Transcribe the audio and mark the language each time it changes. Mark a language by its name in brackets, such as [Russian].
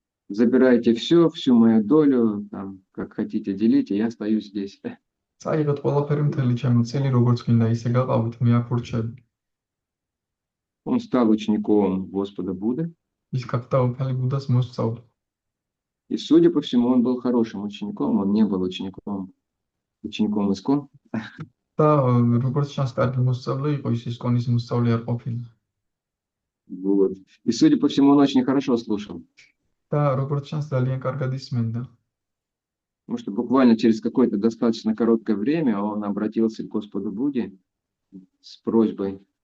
[Russian] забирайте все, всю мою долю, там, как хотите делите, я остаюсь здесь. [Georgian] წაიღეთ ყველაფერი მთელი ჩემი წილი, როგორც გინდა ისე გაყავით, მე აქ ვრჩები. [Russian] Он стал учеником Господа Будды, [Georgian] ის გახდა უფალი ბუდას მოსწავლე. [Russian] и, судя по всему, он был хорошим учеником, он не был учеником ИСКОН. [Georgian] და როგორც ჩანს, კარგი მოსწავლე იყო, ის ისკონის მოსწავლე არ ყოფილა. [Russian] Вот. И, судя по всему, он очень хорошо слушал, [Georgian] და როგორც ჩანს, ძალიან კარგად ისმენდა. [Russian] потому что буквально через какое-то достаточно короткое время он обратился к Господу Будде с просьбой: